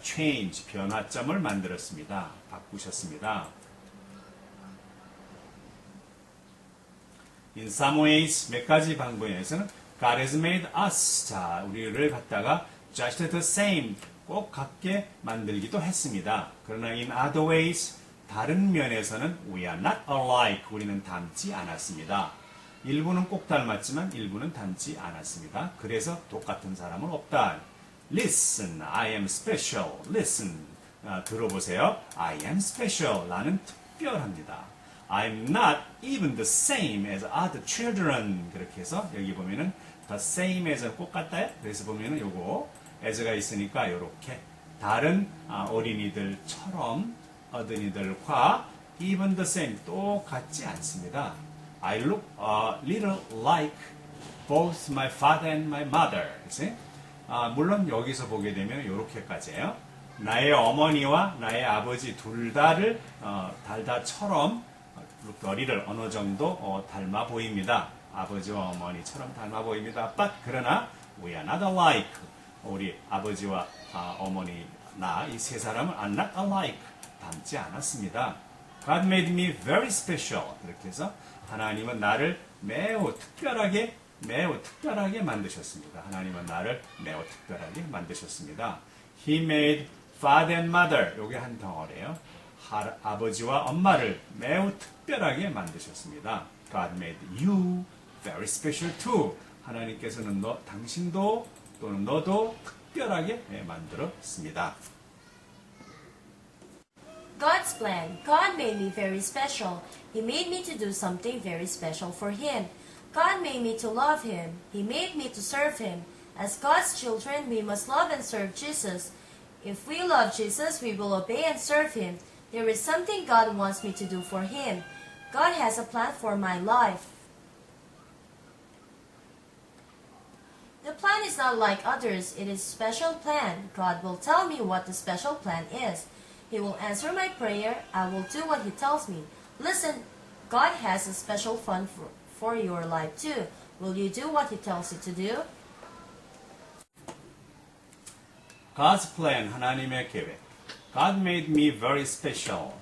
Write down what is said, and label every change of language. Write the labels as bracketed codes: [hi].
[ko] change, 변화점을 만들었습니다. 바꾸셨습니다. [en] In some ways, [ko] 몇 가지 방법에서는 [en] God has made us, [ko] 자, 우리를 갖다가 [en] just the same, [ko] 꼭 같게 만들기도 했습니다. 그러나 [en] in other ways, [ko] 다른 면에서는 [en] we are not alike, [ko] 우리는 닮지 않았습니다. 일부는 꼭 닮았지만 일부는 닮지 않았습니다. 그래서 똑같은 사람은 없다. [en] Listen, I am special. Listen, [ko] 들어보세요. [en] I am special. [ko] 나는 특별합니다. [en] I'm not even the same as other children. [ko] 그렇게 해서 여기 보면은 [en] the same as [ko] 꼭 같아요. 그래서 보면은 요거 as가 있으니까 요렇게 다른 어린이들처럼 어린이들과 [en] even the same [ko] 똑같지 않습니다. [en] I look a little like both my father and my mother. [ko] 그치? 물론 여기서 보게 되면 이렇게까지예요. 나의 어머니와 나의 아버지 둘 다를 달다처럼 머리를 어느 정도 닮아 보입니다. 아버지와 어머니처럼 닮아 보입니다. [en] But [ko] 그러나 [en] we are not alike. [ko] 우리 아버지와 어머니 나 이 세 사람은 [en] are not alike. [ko] 닮지 않았습니다. [en] God made me very special. [ko] 그렇게 해서 하나님은 나를 매우 특별하게 만드셨습니다. 하나님은 나를 매우 특별하게 만드셨습니다. [en] He made father and mother. [ko] 요게 한 덩어리예요. 아버지와 엄마를 매우 특별하게 만드셨습니다. [en] God made you very special too. [ko] 하나님께서는 당신도 또는 너도 특별하게 만들었습니다. [en] God's plan. God made me very special. He made me to do something very special for Him. God made me to love Him. He made me to serve Him. As God's children, we must love and serve Jesus. If we love Jesus, we will obey and serve Him. There is something God wants me to do for Him. God has a plan for my life. The plan is not like others. It is a special plan. God will tell me what the special plan is. He will answer my prayer. I will do what He tells me. Listen, God has a special fun for your life too. Will you do what He tells you to do? God's plan, [ko] 하나님의 계획. [en] God made me very special.